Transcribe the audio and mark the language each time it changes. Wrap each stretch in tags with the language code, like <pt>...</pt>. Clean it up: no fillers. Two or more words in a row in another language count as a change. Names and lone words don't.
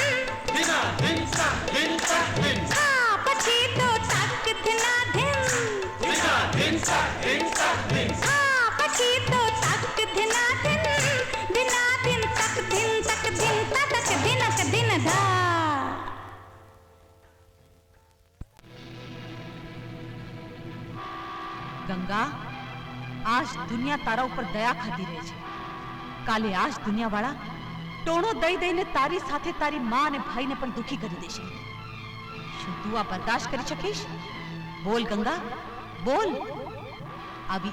<gu>हाँ पछी तो तक दिना दिन हाँ पछी तो तक दिना दिन तक दिन धा ગંગા આજ દુનિયા તારા ઉપર દયા ખાતી રહે છે કાલે આજ દુનિયાવાળા ટોણો દઈ દઈને તારી સાથે તારી માં અને ભાઈને પણ દુખી કરી દેશે શું તું આ બરદાસ્ત કરી શકીશ બોલ ગંગા બોલ આવી</gu>